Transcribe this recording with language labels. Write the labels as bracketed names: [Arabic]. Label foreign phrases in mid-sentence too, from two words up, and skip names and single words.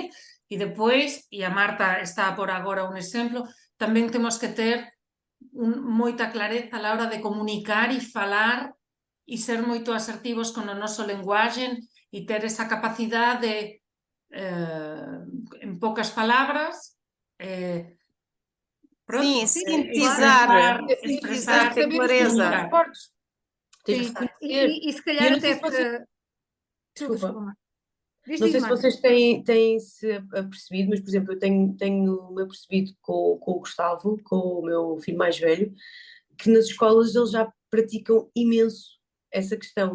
[Galician] E depois, e a Marta está por agora un exemplo, tamén temos que ter moita clareza [Spanish] a la hora de [Galician] comunicar e falar e ser moito asertivos con o noso lenguaxe e ter esa capacidade de, en poucas palabras, [Portuguese] Sim, Sim, sintetizar, Tens expressar, que ter saber os teus clareza. pontos fortes. Tens sim. que conhecer. E se E calhar eu não até sei se vocês... para... Desculpa, Marta. Não sei se Marta. vocês têm-se apercebido, mas, por exemplo, eu tenho-me apercebido com o Gustavo, com o meu filho mais velho, que nas escolas eles já praticam imenso essa questão.